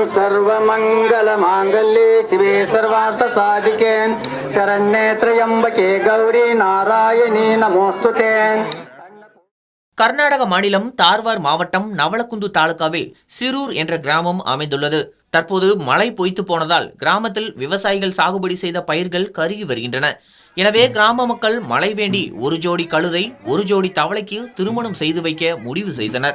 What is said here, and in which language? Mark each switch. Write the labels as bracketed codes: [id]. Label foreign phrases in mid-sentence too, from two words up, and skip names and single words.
[sa] सर्वमंगल मांगल्ये शिवे सर्वार्थ साधिके शरण्ये त्र्यंबके गौरी नारायणी नमोस्तुते. [ta] கர்நாடக மாநிலம் தார்வார் மாவட்டம் நவலகுந்து தாலுகாவில் சிரூர் என்ற கிராமம் அமைந்துள்ளது. தற்போது மழை பொய்த்து போனதால் கிராமத்தில் விவசாயிகள் சாகுபடி செய்த பயிர்கள் கருகி வருகின்றன. எனவே கிராம மக்கள் மழை வேண்டி ஒரு ஜோடி கழுதை ஒரு ஜோடி தவளைக்கு திருமணம் செய்து வைக்க முடிவு செய்தனர்.